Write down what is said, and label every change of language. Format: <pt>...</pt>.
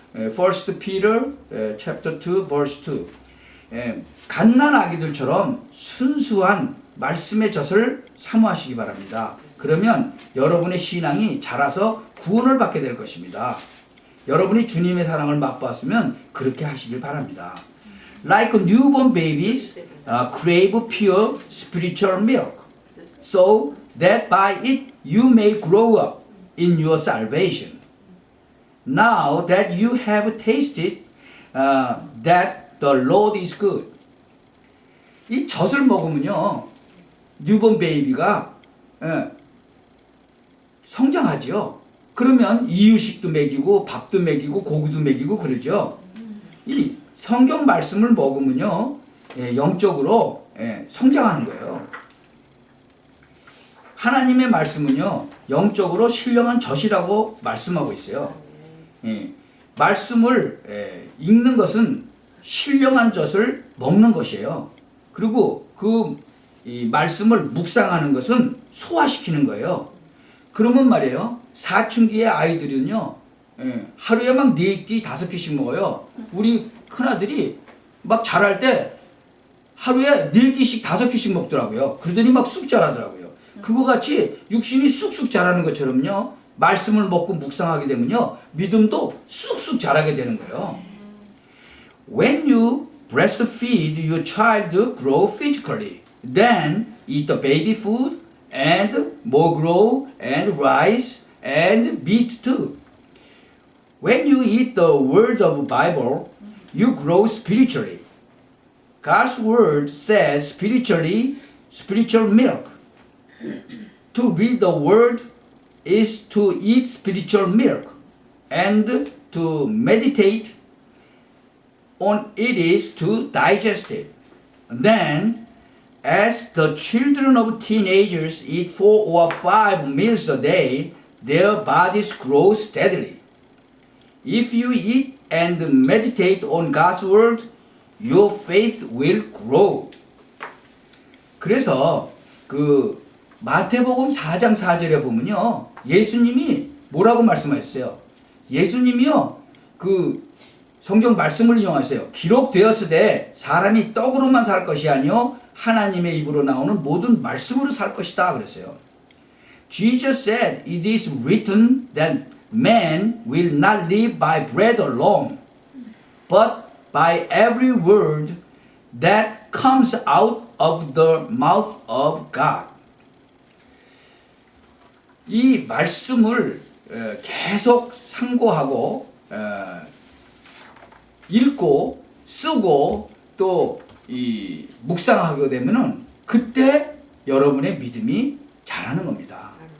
<en>1 Peter chapter 2 verse 2.</en> <ko>갓난 아기들처럼 순수한 말씀의 젖을 사모하시기 바랍니다. 그러면 여러분의 신앙이 자라서 구원을 받게 될 것입니다. 여러분이 주님의 사랑을 맛보았으면 그렇게 하시길 바랍니다.</ko> <en>Like newborn babies crave pure spiritual milk, so that by it you may grow up in your salvation. Now that you have tasted that the Lord is good.</en> <ko>이 젖을 먹으면요, 뉴본 베이비가 성장하죠. 그러면 이유식도 먹이고 밥도 먹이고 고기도 먹이고 그러죠. 이 성경 말씀을 먹으면요, 영적으로 성장하는 거예요. 하나님의 말씀은요, 영적으로 신령한 젖이라고 말씀하고 있어요. 말씀을 읽는 것은 신령한 젖을 먹는 것이에요. 그리고 이 말씀을 묵상하는 것은 소화시키는 거예요. 그러면 말이에요, 사춘기의 아이들은요, 하루에 막 4끼, 5끼씩 먹어요. 우리 큰아들이 막 자랄 때 하루에 4끼씩, 5끼씩 먹더라고요. 그러더니 막 쑥 자라더라고요. 그거 같이 육신이 쑥쑥 자라는 것처럼요, 말씀을 먹고 묵상하게 되면요, 믿음도 쑥쑥 자라게 되는 거예요.</ko> <en>When you breastfeed your child grow physically, then eat the baby food and more grow and rise and meat too. When you eat the word of Bible, you grow spiritually. God's word says spiritual milk. To read the word is to eat spiritual milk, and to meditate on it is to digest it. Then, as the children of teenagers eat 4 or 5 meals a day, their bodies grow steadily. If you eat and meditate on God's word, your faith will grow.</en> <ko>그래서 마태복음 4장 4절에 보면요, 예수님이 뭐라고 말씀하셨어요? 예수님이요, 성경 말씀을 이용하세요. 기록되었으되 사람이 떡으로만 살 것이 아니요 하나님의 입으로 나오는 모든 말씀으로 살 것이다 그랬어요.</ko> <en>Jesus said, "It is written that man will not live by bread alone, but by every word that comes out of the mouth of God."</en> <ko>이 말씀을 계속 상고하고 읽고 쓰고 또 이 묵상하게 되면은 그때 여러분의 믿음이 자라는 겁니다.</ko>